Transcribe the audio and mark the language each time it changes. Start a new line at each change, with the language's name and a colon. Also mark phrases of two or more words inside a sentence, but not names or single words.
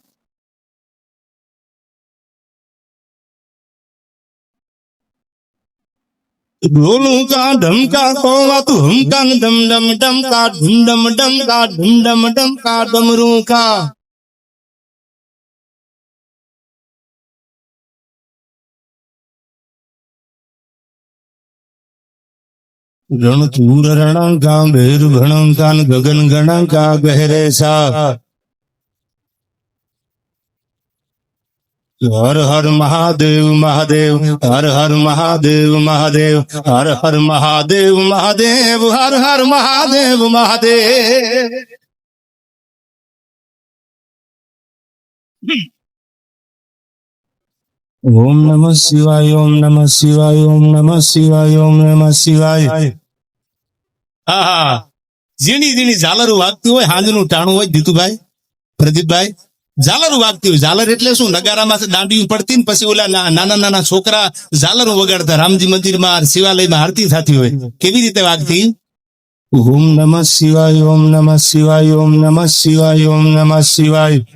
Hindi: ढोलों का ढमका कोवा तू हमका डम डम डम का ढुम डम डम का ढुम डम डम का डमरू का रणचूर रणंका भेर भणंका गगन गणंका गहरे सा हर हर महादेव महादेव हर हर महादेव महादेव हर हर महादेव महादेव हर हर महादेव महादेव
Sanskrit: ओम नमः शिवाय ओम नमः शिवाय ओम नमः शिवाय ओम नमः शिवाय
Gujarati: હા ઝીણી ઝીણી ઝાલરો વાગતી હોય હાંજનું ટાણું હોય જીતુભાઈ પ્રદીપભાઈ ઝાલરો વાગતી હોય ઝાલર એટલે શું નગારામાં દાંડીયું પડતી ને પછી ઓલા નાના નાના છોકરા ઝાલરો વગાડતા રામજી મંદિરમાં શિવાલયમાં આરતી થતી હોય કેવી રીતે વાગતી
Sanskrit: ओम नमः शिवाय ओम नमः शिवाय ओम नमः शिवाय ओम नमः शिवाय